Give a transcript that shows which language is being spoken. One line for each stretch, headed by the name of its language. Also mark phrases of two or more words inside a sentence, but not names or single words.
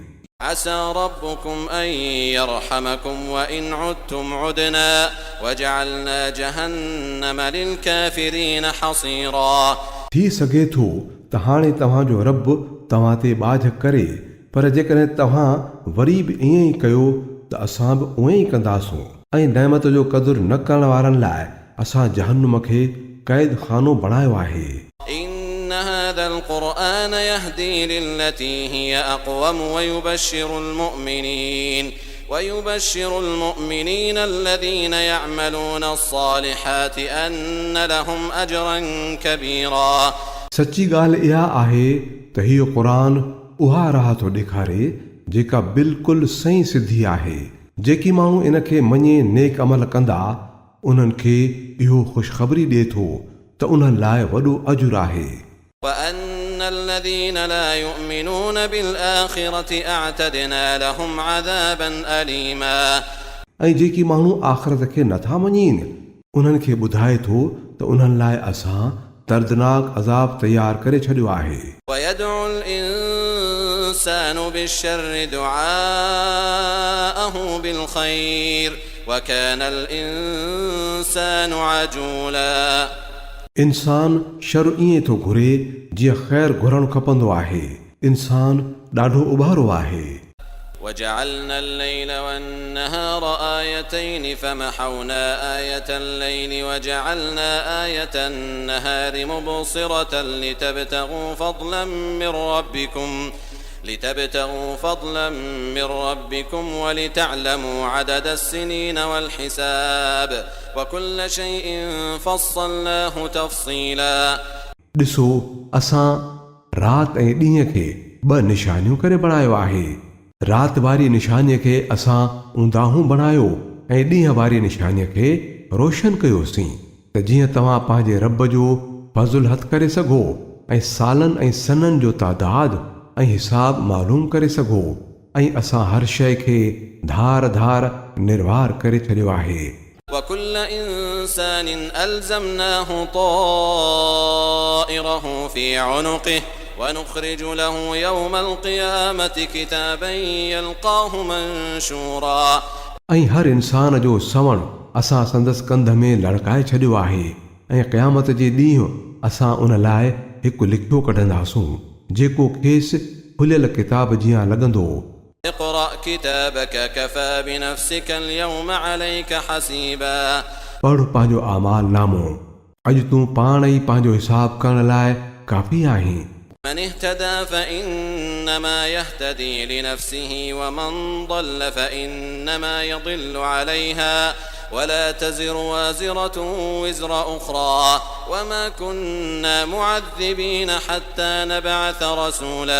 Arabic: عسى ربكم أن يرحمكم وإن عدتم عدنا وجعلنا جهنم للكافرين حصيرا।
Sindhi: थी सघे थो त हाणे तव्हांजो रब तव्हां ते बाझ करे, पर जेकॾहिं तव्हां वरी बि ईअं ई कयो त असां बि उएं ई कंदासूं ऐं नेमत जो क़दुरु न करण वारनि लाइ असां जहन्नुम खे क़ैद खानो बणायो आहे।
Arabic: إن هذا القرآن يهدي للتي هي أقوم ويبشر المؤمنين الذين يعملون الصالحات أن لهم أجرا كبيرا।
Sindhi: सची ॻाल्हि इहा आहे त हीउ क़ुरान उहा राह थो ॾेखारे जेका बिल्कुलु सही सिधी आहे। जेकी माण्हू इन खे मञे नेक अमल कंदा उन्हनि खे इहो ख़ुशख़बरी ॾिए थो त उन्हनि लाइ वॾो अजुर आहे।
Arabic: وأن الذين لا يؤمنون بالآخرة أعتدنا لهم عذابا أليما।
Sindhi: ऐं जेकी माण्हू आख़िरत खे नथा मञीनि उन्हनि खे ॿुधाए थो त उन्हनि लाइ असां दर्दनाक अज़ाब तयार करे छॾियो आहे।
Arabic: ويدعو الإنسان بالشر دعاءه بالخير وكان الإنسان عجولا।
Sindhi: इंसान शर ईअं थो घुरे जीअं ख़ैर घुरणु खपंदो आहे। इंसान ॾाढो उभारो आहे।
Arabic: وجعلنا الليل والنهار آيتين فمحونا آية الليل وجعلنا آية النهار مبصرة لتبتغوا فضلا من ربكم ولتعلموا عدد السنين والحساب وكل شيء فصلناه تفصيلا।
Sindhi: ॾिसो असां राति ऐं ॾींहं खे ॿ निशानियूं करे बणायो आहे। राति वारी निशानीअ खे असां ऊंदाहूं बणायो ऐं ॾींहं वारी निशानीअ खे रोशन कयोसीं त जीअं तव्हां पंहिंजे रब जो फज़ुल हथ करे सघो ऐं सालनि ऐं सननि जो तादाद ऐं हिसाब मालूम करे सघो। ऐं असां हर शइ खे धार धार निर्वार करे छॾियो आहे।
Arabic: وكل إنسان ألزمناه طائره في عنقه ونخرج له يوم القيامة كتابا يلقاه منشورا।
Sindhi: ऐं हर इंसान जो सवण असां संदसि कंध में लड़काए छॾियो आहे ऐं क़यामत जे ॾींहुं असां उन लाइ हिकु लिखियो कढंदासूं जेको खेसि खुलियल किताब जीअं लॻंदो।
Arabic: اقرأ كتابك كفى بنفسك اليوم عليك حسيبا।
Sindhi: पढ़ पंहिंजो आमाल नामो, अॼु तूं पाण ई पंहिंजो हिसाब करण लाइ काफ़ी आहीं।
Arabic: من اهتدى فإنما يهتدي لنفسه ومن ضل فإنما يضل عليها ولا تزر وازرة وزر أخرى وما كنا معذبين حتى نبعث رسولا।